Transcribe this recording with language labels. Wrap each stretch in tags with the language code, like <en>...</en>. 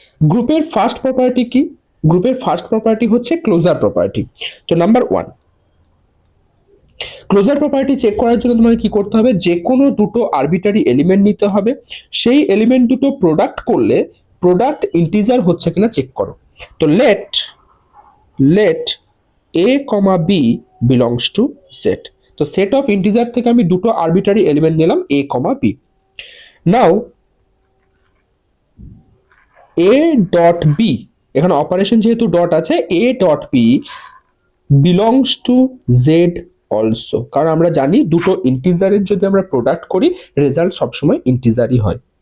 <bn>গ্রুপের first property কি? গ্রুপের ফার্স্ট প্রপার্টি হচ্ছে ক্লোজার প্রপার্টি। তো নাম্বার 1, ক্লোজার প্রপার্টি চেক করার জন্য তোমাকে কি করতে হবে, যে কোনো দুটো আরবিটারি এলিমেন্ট নিতে হবে, সেই এলিমেন্ট দুটো প্রোডাক্ট করলে প্রোডাক্ট ইন্টিজার হচ্ছে কিনা চেক করো।</bn> <en>তো let a, b belongs to set.</en> <bn>তো সেট অফ ইন্টিজার থেকে আমি দুটো আরবিটারি এলিমেন্ট নিলাম a, b. Now a dot b, এখানে অপারেশন যেহেতু ডট আছে,</bn> <en>a dot b belongs to Z also,</en> <bn>কারণ আমরা জানি দুটো ইন্টিজারের যদি আমরা প্রোডাক্ট করি রেজাল্ট সবসময় ইন্টিজারই হয়।</bn>